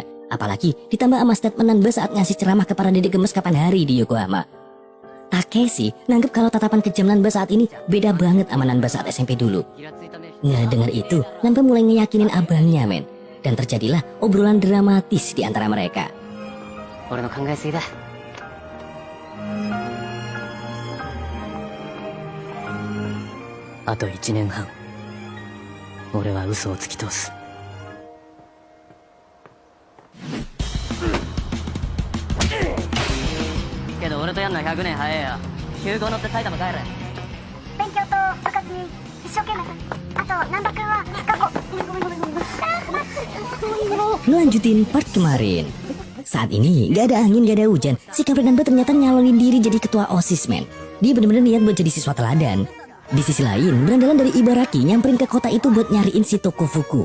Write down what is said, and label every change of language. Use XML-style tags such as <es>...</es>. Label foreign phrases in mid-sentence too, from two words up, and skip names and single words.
<id>Apalagi ditambah sama statement Nanba saat ngasih ceramah ke para dedek gemes kapan hari di Yokohama. Takeshi nanggep kalau tatapan kejam Nanba saat ini beda banget sama Nanba saat SMP dulu. Ngedenger itu, Nanba mulai ngeyakinin abangnya, men. Dan terjadilah obrolan dramatis di antara mereka.</id> <ja>俺の考えすぎだ。あと1年半、俺は嘘を突き通す。けど俺とやんのは100年早えや。9号乗って埼玉帰れ。勉強と部活に一生懸命。あと難波君は学校。</ja> <id>Ngelanjutin part kemarin. Saat ini gak ada angin, gak ada hujan. Si kampret Nanba ternyata nyalonin diri jadi ketua OSIS, men. Dia bener-bener niat buat jadi siswa teladan. Di sisi lain, berandalan dari Ibaraki nyamperin ke kota itu buat nyariin si Tokofuku.</id>